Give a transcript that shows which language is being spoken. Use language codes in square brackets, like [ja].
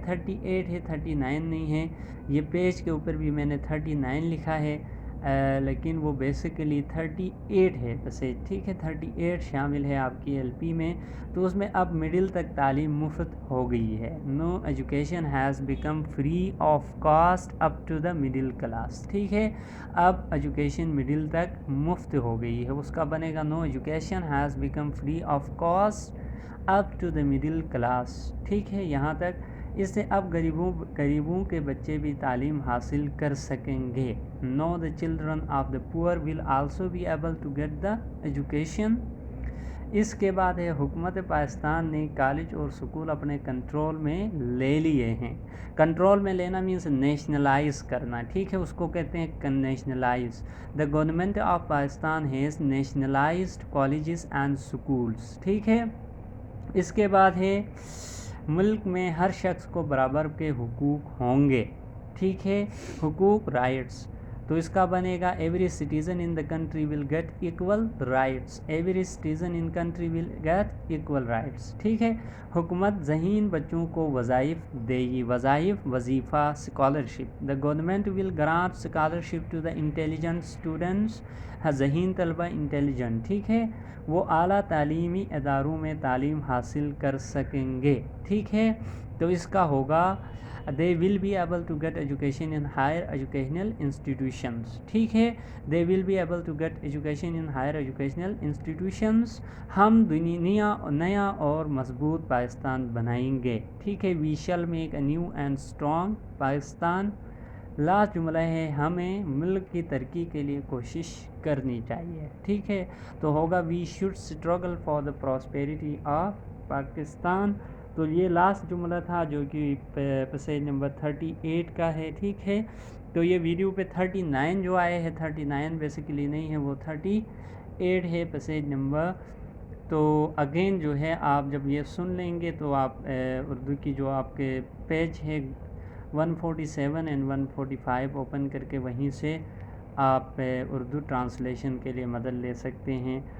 [ur] 38 ہے 39 نہیں ہے. یہ پیج کے اوپر بھی میں نے 39 لکھا ہے لیکن وہ بیسیکلی 38 ہے پیسیج. ٹھیک ہے. 38 شامل ہے آپ کی ایل پی میں. تو اس میں اب مڈل تک تعلیم مفت ہو گئی ہے. [en] No education has become free of cost up to the middle class. [ur] ٹھیک ہے. اب ایجوکیشن مڈل تک مفت ہو گئی ہے. اس کا بنے گا [en] No education has become free of cost up to the middle class. [ur] ٹھیک ہے. یہاں تک. اس سے اب غریبوں کے بچے بھی تعلیم حاصل کر سکیں گے. [en] No the children of the poor will also be able to get the education. [ur] اس کے بعد ہے حکومت پاکستان نے کالج اور سکول اپنے کنٹرول میں لے لیے ہیں. کنٹرول میں لینا مینس نیشنلائز کرنا. ٹھیک ہے. اس کو کہتے ہیں nationalize. [en] The government of Pakistan has nationalised colleges and schools. [ur] ٹھیک ہے. اس کے بعد ہے ملک میں ہر شخص کو برابر کے حقوق ہوں گے. ٹھیک ہے. [en] حقوق رائٹس. [ur] تو اس کا بنے گا [en] Every citizen in the country will get equal rights. Every citizen in country will get equal rights. [ur] ٹھیک ہے. حکومت ذہین بچوں کو وظائف دے گی. [en] وظائف وظیفہ scholarship. The government will grant scholarship to the intelligent students. [ur] ذہین طلبہ انٹیلیجنٹ. ٹھیک ہے. وہ اعلیٰ تعلیمی اداروں میں تعلیم حاصل کر سکیں گے. ٹھیک ہے. تو اس کا ہوگا [en] they will be able to get education in higher educational institutions. [ur] ٹھیک ہے. [en] they will be able to get education in higher educational institutions. [ur] ہم دنیا نیا اور مضبوط پاکستان بنائیں گے. ٹھیک ہے. [en] we shall make a new and strong Pakistan. [ur] Last جملہ ہے ہمیں ملک کی ترقی کے لیے کوشش کرنی چاہیے. ٹھیک ہے. تو ہوگا [en] we should struggle for the prosperity of Pakistan. [ur] تو یہ لاسٹ جملہ تھا جو کہ پیسیج نمبر 38 کا ہے. ٹھیک ہے. تو یہ ویڈیو پہ 39 جو آئے ہیں 39 بیسیکلی نہیں ہے وہ 38 ہے پیسیج نمبر. تو اگین جو ہے آپ جب یہ سن لیں گے تو آپ اردو کی جو آپ کے پیج ہے 147 اینڈ 145 اوپن کر کے وہیں سے آپ اردو ٹرانسلیشن کے لیے مدد لے سکتے ہیں.